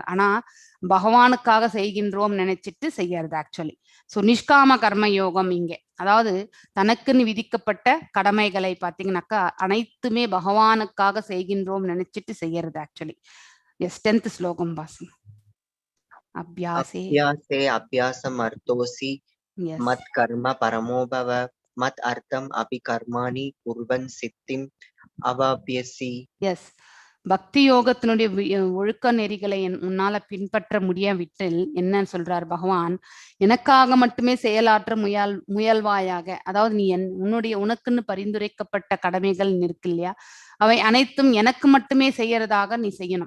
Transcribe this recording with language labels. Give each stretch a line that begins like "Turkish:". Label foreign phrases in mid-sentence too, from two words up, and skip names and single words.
Tamil: ஆனா பகவானுக்காக செய்கின்றோம் நினைச்சிட்டு செய்யறது ஆக்சுவலி. ஸோ நிஷ்காம கர்ம யோகம் இங்கே, அதாவது தனக்குன்னு விதிக்கப்பட்ட கடமைகளை பாத்தீங்கன்னாக்கா அனைத்துமே பகவானுக்காக செய்கின்றோம் நினைச்சிட்டு செய்யறது ஆக்சுவலி. எஸ், 10th ஸ்லோகம் வாசி.
Sanskrit: अभ्यासे अभ्यासमर्थोऽसि मत् कर्म परमो भव मत् अर्थम् अपि कर्माणि कुर्वन् सिद्धिम् अवाप्स्यसि.
Tamil: எஸ், பக்தி யோகத்தினுடைய ஒழுக்க நெறிகளை உன்னால பின்பற்ற முடியாவிட்டில் என்ன சொல்றார் பகவான், எனக்காக மட்டுமே செயலாற்ற முயல்வாயாக. அதாவது நீ உனக்குன்னு பரிந்துரைக்கப்பட்ட கடமைகள் இருக்கு இல்லையா, அவை அனைத்தும் எனக்கு மட்டுமே செய்யறதாக நீ செய்யணும்.